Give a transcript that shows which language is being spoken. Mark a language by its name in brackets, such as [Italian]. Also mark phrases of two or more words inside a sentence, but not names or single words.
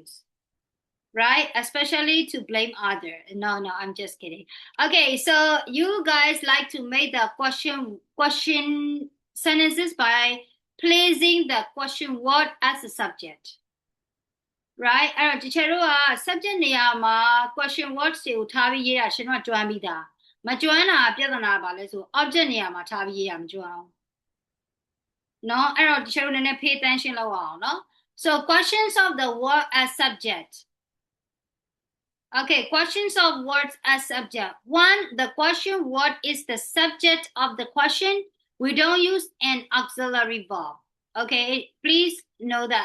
[English] Right? Especially to blame other. No, I'm just kidding. Okay, so you guys like to make the question sentences by placing the question word as a subject. Right? [Burmese] အဲ့တော့ teacher တို့က subject နေရာမှာ [English] question words [Burmese] တွေကိုထားပြီးရေးတာရှင်တို့ကကျွမ်းပြီးသားမကျွမ်းတာပြဿနာပါလဲဆို object နေရာမှာထားပြီးရေးတာမကျွမ်းအောင်เนาะအဲ့တော့ teacher တို့နည်းနည်း [English] pay attention [Burmese] လုပ်အောင်เนาะ [English] so questions of the word as subject. Okay, questions of words as subject. 1, the question word is the subject of the question. We don't use an auxiliary verb. Okay, please know that.